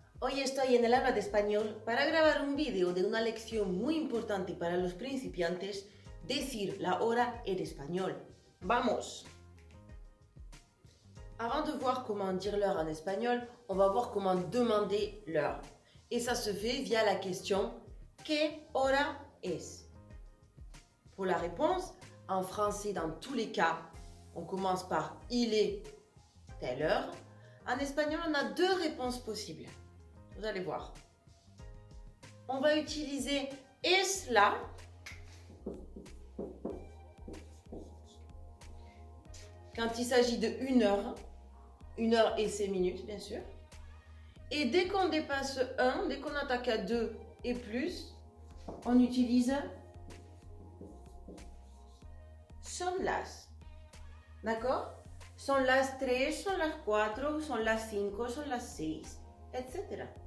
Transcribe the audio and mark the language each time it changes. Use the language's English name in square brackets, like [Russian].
[Spanish] Hoy estoy en el aula de español para grabar un vídeo de una lección muy importante para los principiantes, decir la hora en espagnol. Vamos. [French] Avant de voir comment dire l'heure en espagnol, on va voir comment demander l'heure. Et ça se fait via la question [Spanish] ¿Qué hora es? [French] Pour la réponse, en français dans tous les cas, on commence par il est telle heure. En espagnol, on a deux réponses possibles. Vous allez voir. On va utiliser [Spanish] es la [French] quand il s'agit de 1 heure et 6 minutes, bien sûr. Et dès qu'on dépasse 1, dès qu'on attaque à 2 et plus, on utilise [Spanish] son las. [French] D'accord? [Spanish] Son las 3, son las 4, son las 5, son las 6, [French] etc.